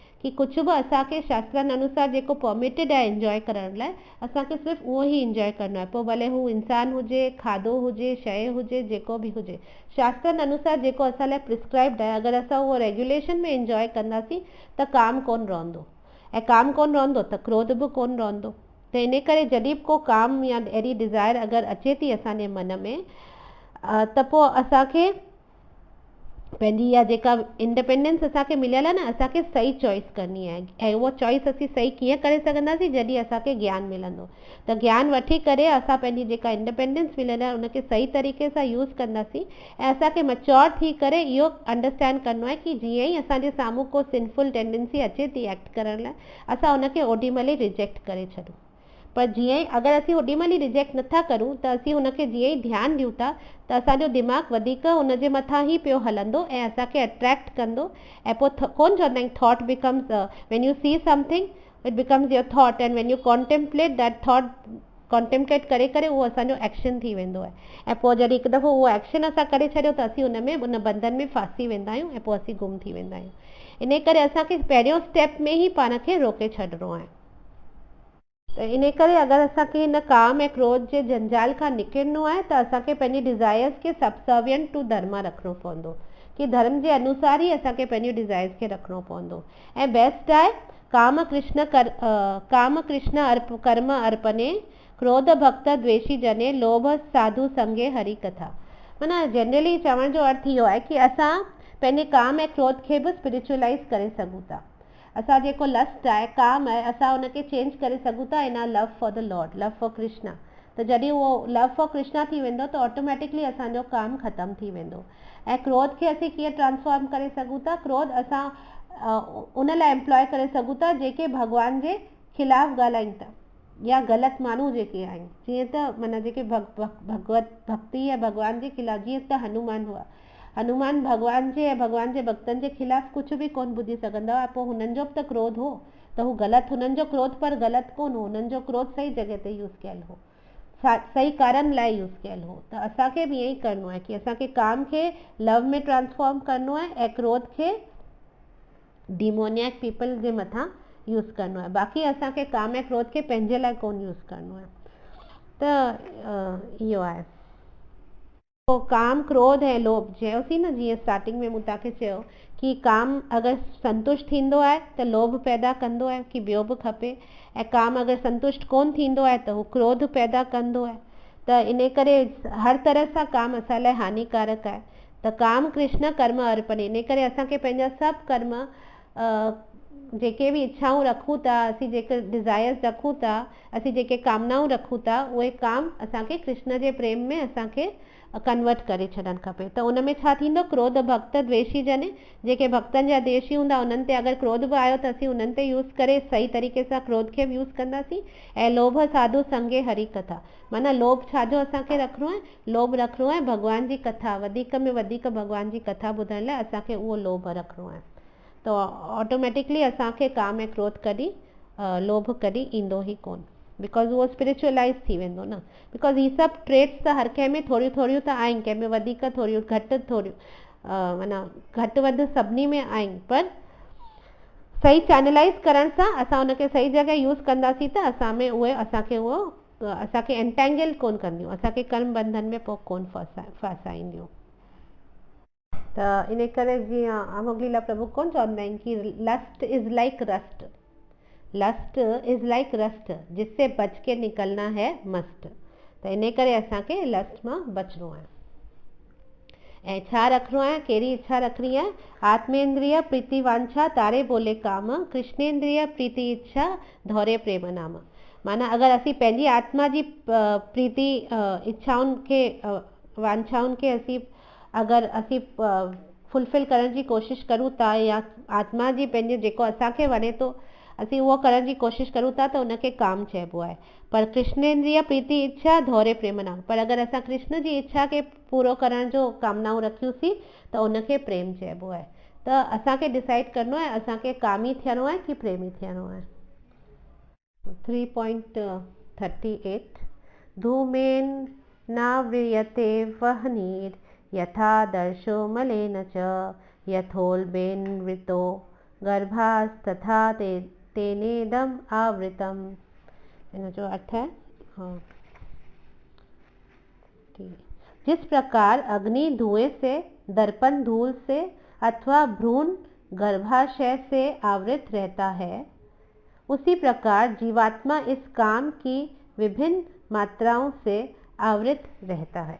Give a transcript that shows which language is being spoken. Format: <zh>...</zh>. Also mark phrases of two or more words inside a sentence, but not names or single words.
<sd>कि कुझु बि असांखे शास्त्रनि अनुसार जेको परमिटेड आहे इंजॉय करण लाइ, असांखे सिर्फ़ु उहो ई इंजॉय करिणो आहे। पोइ भले हू इंसानु हुजे, खाधो हुजे, शइ हुजे, जेको बि हुजे, शास्त्रनि अनुसार जेको असां लाइ प्रिस्क्राइब्ड आहे, अगरि असां उहो रेगुलेशन में इंजॉय कंदासीं त काम कोन रहंदो। ऐं काम कोन रहंदो त क्रोध बि कोन रहंदो। त इन करे जॾहिं बि को काम या अहिड़ी डिज़ायर अगरि अचे थी असांजे मन में, त पोइ असांखे पंहिंजी इहा जेका इंडिपेंडेंस असांखे मिलियल आहे न, असांखे सही चॉइस करणी आहे। ऐं उहा चॉइस असीं सही कीअं करे सघंदासीं? जॾहिं असांखे ज्ञान मिलंदो। त ज्ञान वठी करे असां पंहिंजी जेका इंडिपेंडेंस मिलियल आहे उनखे सही तरीक़े सां यूज़ कंदासीं। ऐं असांखे मैच्योर थी करे इहो अंडरस्टैंड करिणो आहे कि जीअं ई असांजे साम्हूं को</sd> <en>sinful tendency</en> <sd>अचे थी एक्ट करण लाइ, असां उनखे ओॾीमहिल ई रिजेक्ट करे छॾूं। पर जीअं ई अगरि असीं ओॾीमहिल ई रिजेक्ट नथा करूं, त असीं हुनखे जीअं ई ध्यानु ॾियूं था, त असांजो दिमाग़ वधीक हुनजे मथां ई पियो हलंदो ऐं असांखे अट्रैक्ट कंदो। ऐं पोइ कोन चवंदा आहिनि</sd> <en>thought becomes, when you see something it becomes your thought, and when you contemplate that thought,</en> <sd>कॉन्टेम्पलेट करे करे उहो असांजो एक्शन थी वेंदो आहे। ऐं पोइ जॾहिं हिकु दफ़ो उहो एक्शन असां करे छॾियो त असीं हुन में उन बंधन में फासी वेंदा आहियूं ऐं पोइ असीं गुम थी वेंदा आहियूं। इन करे असांखे पहिरियों स्टेप में ई पाण खे रोके छॾिणो आहे। त इन करे अगरि असांखे हिन काम ऐं क्रोध जे जंजाल खां निकिरणो आहे त असांखे पंहिंजी डिज़ायर्स खे</sd> <en>subservient to dharma</en> <sd>रखिणो पवंदो, कि धर्म जे अनुसार ई असांखे पंहिंजी डिज़ायर्स खे रखिणो पवंदो। ऐं बेस्ट आहे</sd> <bn>কাম কৃষ্ণ কর্ম অর্পণে, ক্রোধ ভক্ত দ্বেষী জনে, লোভ সাধু সঙ্গে হরি কথা।</bn> <sd>माना जनरली चवण जो अर्थ इहो आहे कि असां पंहिंजे काम ऐं क्रोध खे बि स्पिरिचुअलाइज़ करे सघूं था। असां जेको लस्ट आहे, काम आहे, असां उनखे चेंज करे सघूं था</sd> <en>in our love for the Lord, love for Krishna.</en> <sd>त जॾहिं उहो</sd> <en>love for Krishna</en> <sd>थी वेंदो त ऑटोमेटिकली असांजो काम ख़तमु थी वेंदो। ऐं क्रोध खे असीं कीअं ट्रांसफॉर्म करे सघूं था? क्रोध असां उन लाइ एम्प्लॉय करे सघूं था जेके भॻवान जे ख़िलाफ़ु ॻाल्हाइनि था या ग़लति माण्हू जेके आहिनि। जीअं त माना जेके भगवत भक्ति ऐं भॻवान जे ख़िलाफ़ु, जीअं त हनुमान हुआ, हनुमान भॻवान जे ऐं भॻवान जे भक्तनि जे ख़िलाफ़ु कुझु बि कोन ॿुधी सघंदा हुआ। पोइ हुननि जो बि त क्रोध हो, त हू ग़लति, हुननि जो क्रोध पर ग़लति कोन हो, हुननि जो क्रोध सही जॻह ते यूज़ कयल हो, सही कारण लाइ यूज़ कयल हो। त असांखे बि ईअं ई करिणो आहे कि असांखे काम खे लव में ट्रांसफॉर्म करिणो आहे ऐं क्रोध खे</sd> <en>demoniac people</en> <sd>जे मथां यूज़ करिणो आहे। बाक़ी असांखे काम ऐं क्रोध खे पंहिंजे लाइ कोन यूज़ करिणो आहे। त इहो आहे। तो काम क्रोध ऐं लोभ चयोसीं न, जीअं स्टार्टिंग में मूं तव्हांखे चयो कि काम अगरि संतुष्ट थींदो आहे त लोभ पैदा कंदो आहे कि ॿियो बि खपे, ऐं काम अगरि संतुष्ट कोन थींदो आहे त हू क्रोध पैदा कंदो आहे। त इन करे हर तरह सां काम असां लाइ हानिकारक आहे।</sd> <bn>त কাম কৃষ্ণ কর্ম অর্পণ,</bn> <sd>इन करे असांखे पंहिंजा सभु कर्म जेके बि इच्छाऊं रखूं था, असीं जेके डिज़ायर्स रखूं था, असीं जेके कामनाऊं रखूं था, उहे काम असांखे कृष्ण जे प्रेम में असांखे कन्वर्ट करे छॾणु खपे। त उन में छा थींदो,</sd> <bn>ক্রোধ ভক্ত দ্বেষী জন,</bn> <sd>जेके भक्तनि जा द्वेषी हूंदा उन्हनि ते अगरि क्रोध बि आयो त असीं उन्हनि ते यूज़ करे सही तरीक़े सां क्रोध खे बि यूज़ कंदासीं। ऐं</sd> <bn>লোভ সাধু সঙ্গে হরি কথা,</bn> <sd>माना लोभ छाजो असांखे रखिणो आहे, लोभ रखिणो आहे भॻवान जी कथा, वधीक में वधीक भॻवान जी कथा ॿुधण लाइ असांखे उहो लोभ रखिणो आहे। त ऑटोमेटिकली असांखे काम ऐं क्रोध कॾहिं लोभ कॾहिं ईंदो ई कोन, बिकॉज़ उहो स्पिरिचुअलाइज़ थी वेंदो न। बिकॉज़ ही सभु ट्रेट्स त हर कंहिं में थोरियूं थोरियूं त आहिनि, कंहिं में वधीक, थोरियूं घटि, थोरियूं माना घटि वधि सभिनी में आहिनि, पर सही चैनलाइज़ करण सां असां उनखे सही जॻह यूज़ कंदासीं त असां में उहे असांखे एंटेंगल कोन कंदियूं, असांखे कर्म बंधन में पोइ कोन फासाईंदियूं। त इन करे जीअं अमोघलीला प्रभु कोन चवंदा आहिनि कि</sd> <en>lust is like rust, lust is like rust, लस्ट इज़ लाइक रस्ट,</en> <hi>जिससे बच के निकलना है मस्त।</hi> <sd>त इन करे असांखे लस्ट मां बचणो आहे। ऐं छा रखिणो आहे, कहिड़ी इच्छा रखणी आहे,</sd> <bn>আত্মেন্দ্রিয় প্রীতি বাঞ্ছা তারে বলে কাম, কৃষ্ণেন্দ্রিয় প্রীতি ইচ্ছা ধরে প্রেম নাম।</bn> <sd>माना अगरि असीं पंहिंजी आत्मा जी प्रीति इच्छाउनि खे वांछाउनि खे अगरि असीं फुलफिल करण जी कोशिशि करूं था, या आत्मा जी पंहिंजे जेको असांखे वणे थो असीं उहो करण जी कोशिशि करूं था, त उनखे काम चइबो आहे। पर</sd> <bn>কৃষ্ণেন্দ্রিয় প্রীতি ইচ্ছা ধরে প্রেম নাম,</bn> <sd>पर अगरि असां कृष्ण जी इच्छा खे पूरो करण जो कामनाऊं रखियूंसीं त उनखे प्रेम चइबो आहे। त असांखे डिसाइड करिणो आहे असांखे कामी थियणो आहे कि प्रेमी थियणो आहे।</sd> <sa>3.38 धूमेन नाव्रियते वह्निर् यथा दर्शो मलेन च, यथोल्बेन वृतो गर्भास्तथा तेनेदम आवृतम।</sa> <hi>इन जो अर्थ है, हाँ, जिस प्रकार अग्नि धुएं से, दर्पण धूल से अथवा भ्रूण गर्भाशय से आवृत रहता है, उसी प्रकार जीवात्मा इस काम की विभिन्न मात्राओं से आवृत रहता है।</hi>